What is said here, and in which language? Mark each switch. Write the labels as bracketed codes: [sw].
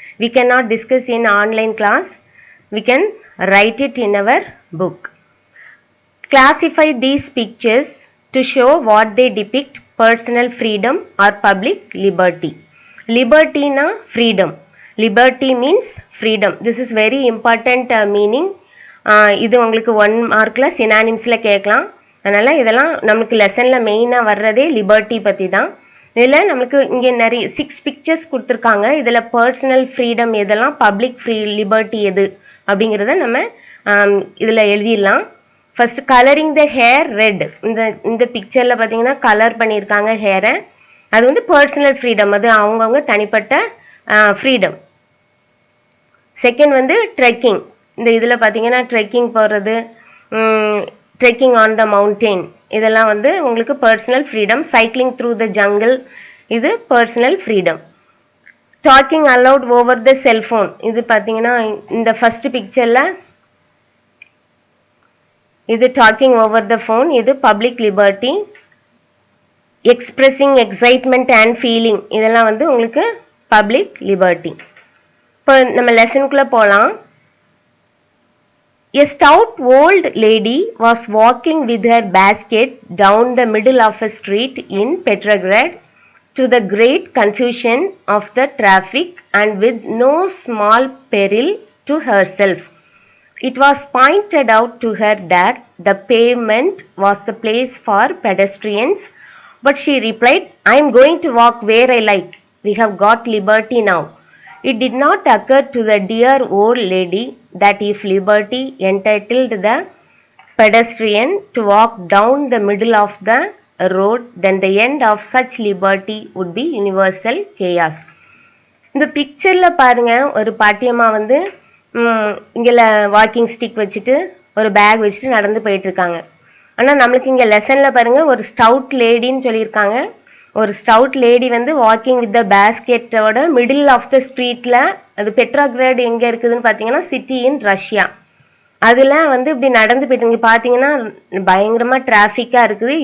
[en] We cannot discuss in online class. We can write it in our book. Classify these pictures to show what they depict: personal freedom or public liberty. Liberty na freedom. Liberty means freedom. This is very important meaning. [ta] இது உங்களுக்கு 1 மார்க்கில் சினானிம்ஸில் கேட்கலாம். அதனால் இதெல்லாம் நமக்கு லெசனில் மெயினாக வர்றதே லிபர்ட்டி பற்றி தான். இதில் நம்மளுக்கு இங்கே நிறைய 6 பிக்சர்ஸ் கொடுத்துருக்காங்க. இதில் பர்சனல் ஃப்ரீடம் எதெல்லாம், பப்ளிக் லிபர்ட்டி எது அப்படிங்கிறத நம்ம இதில் எழுதிடலாம். [en] First colouring the hair red. [ta] இந்த பிக்சரில் பார்த்தீங்கன்னா கலர் பண்ணியிருக்காங்க ஹேரை. அது வந்து பர்சனல் ஃப்ரீடம், அது அவங்கவுங்க தனிப்பட்ட ஃப்ரீடம். செகண்ட் வந்து ட்ரெக்கிங். இந்த இதில் பார்த்தீங்கன்னா ட்ரெக்கிங் போகிறது, [en] trekking on the mountain, [ta] இதெல்லாம் வந்து உங்களுக்கு personal freedom. [en] cycling through the jungle, [ta] இது personal freedom. [en] talking aloud over the cellphone, [ta] இது பார்த்தீங்கன்னா இந்த ஃபர்ஸ்ட் பிக்சரில் இது [en] talking over the phone, [ta] இது public liberty. [en] expressing excitement and feeling, [ta] இதெல்லாம் வந்து உங்களுக்கு பப்ளிக் லிபர்ட்டி. இப்போ நம்ம லெசனுக்குள்ளே போகலாம். [en] A stout old lady was walking with her basket down the middle of a street in Petrograd, to the great confusion of the traffic and with no small peril to herself. It was pointed out to her that the pavement was the place for pedestrians, but she replied, "I am going to walk where I like. We have got liberty now." It did not occur to the dear old lady that if liberty entitled the pedestrian to walk down the middle of the road, then the end of such liberty would be universal chaos. [ta] இந்த பிக்சரில் பாருங்க, ஒரு பாட்டியம்மா வந்து இங்கே walking stick வச்சுட்டு ஒரு back வச்சுட்டு நடந்து போயிட்டு இருக்காங்க. ஆனால் நம்மளுக்கு இங்கே லெசனில் பாருங்க, ஒரு ஸ்டவுட் லேடின்னு சொல்லியிருக்காங்க. ஒரு ஸ்டவுட் லேடி வந்து walking with the பேஸ்கெட்டோட middle of the ஸ்ட்ரீட்டில், அது பெட்ராகிராட் எங்கே இருக்குதுன்னு பார்த்தீங்கன்னா [en] city in Russia, [ta] அதில் வந்து இப்படி நடந்து போயிட்டு இங்கே பார்த்தீங்கன்னா பயங்கரமாக டிராஃபிக்காக இருக்குது.